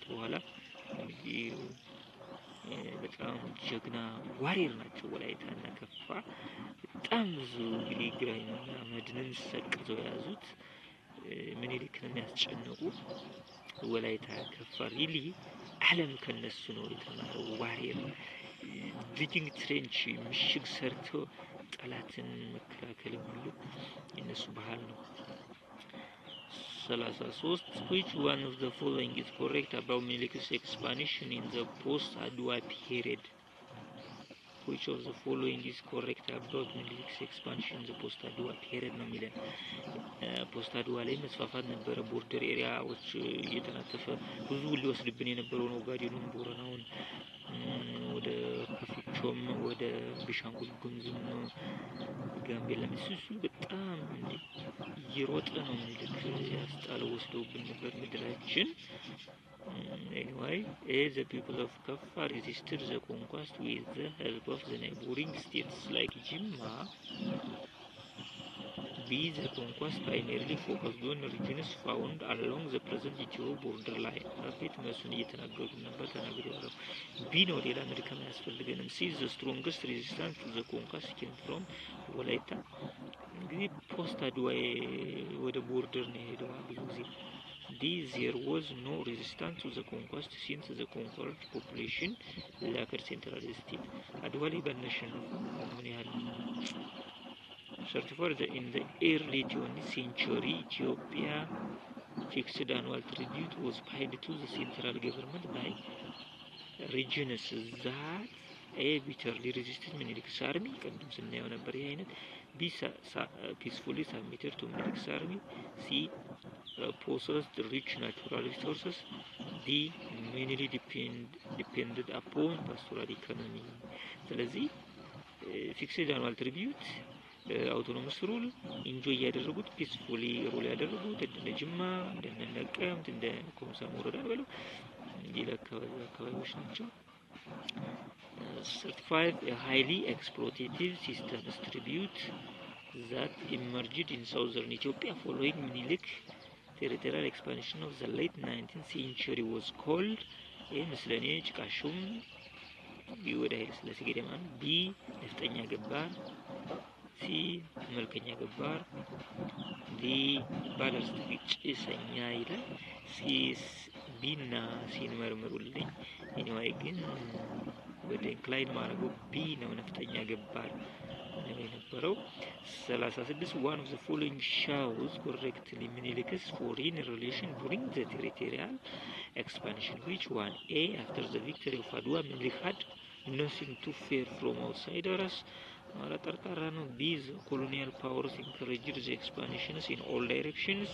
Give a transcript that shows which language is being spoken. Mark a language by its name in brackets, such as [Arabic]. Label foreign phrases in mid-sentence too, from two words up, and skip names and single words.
[Amharic] በኋላ እንግዲህ በጣም ጀግና ዋሪየር ናቸው። ወላይታና ከፋ በጣም ብዙ እንግዲህ ግራኝና መድንን ሰቅዘው የያዙት ምኒልክን የሚያስጨንቁ ወላይታ ከፋ ሪሊ ዓለም ከነሱ ነው የተማረው። [English] warrior digging trench [Amharic] ምሽግ ሰርቶ ጠላትን መከላከል የሚለው የነሱ ባህል ነው። [English] 33 which one of the following is correct about Melik's expansion in the post-Adwa period? Which of the following is correct about Melik's expansion in the post-Adwa period ነው [Amharic] የሚለን። ፖስት-አድዋ ላይ መስፋፋት ነበረ። [English] border areas [Amharic] እየተናተፈ ብዙ ሊወስድብን የነበረውን ኦጋዴኑን፣ ቦረናውን ወደ ከፊቾም ወደ ቢሻንጉል ጉሙዝም ጋምቤላ እሱ በጣም እየሮጠ ነው ምኒልክ ያስጣለው ወስደውብን ነበር ምድራችን። [English] Anyway, the people of Kaffa resisted the conquest with the help of the neighboring states like Jimma. B. The conquest primarily focused on regions found along the present Ethiopia borderline. [Amharic] በፊት እነሱን እየተናገሩ ነበር ተናግረዋል። B ነው ሌላ አሜሪካን ያስፈልገንም። C. [English] The strongest resistance to the conquest came from [Amharic] ወላይታ። እንግዲህ ፖስት አድዋ ወደ ቦርደር ነው የሄደው ብዙ ጊዜ። D. [English] There was no resistance to the conquest since the conquered population lacked central state. [Amharic] አድዋ ላይ ባነሸነፉ ምን ያህል [English] 34 in the early 20th century, Ethiopia fixed annual tribute was paid to the central government by regions that A. bitterly resisted Menelik's army, [Amharic] ቅድም ስናየው ነበር ይሄ አይነት። B. [English] peacefully submitted to Menelik's army. C. possessed rich natural resources. D. mainly depended upon pastoral economy. [Amharic] ስለዚህ [English] fixed annual tribute autonomous rule enjoy [Amharic] ያደረጉት [English] peacefully rule [Amharic] ያደረጉት እንደ ጅማ እንደ ነቀምት እንደ ኮምሳ ወረዳ በለው ሌላ አካባቢዎች ናቸው። [English] 35 a highly exploitative system tribute that emerged in southern Ethiopia following Menelik territorial expansion of the late 19th century was called A. [Amharic] ምስለኔ ጭቃሹም B. ወደ ኃይለ ሥላሴ ገዳማን B. ነፍጠኛ ገባር C. መልከኛ ገባር D. ባለርስት ጭሰኛ ይላል። C. B እና C መርምሩልኝ። anyway ግን ወደ ኢንክላይን ማድረጉ B ነው ነፍጠኛ ገባር ነው የነበረው። [English] 36 one of the following shows correctly Menelik's foreign relation during the territorial expansion. Which one? A. After the victory of Adwa, Menelik had nothing to fear from outsiders. B. The colonial powers encouraged the expansions in all directions.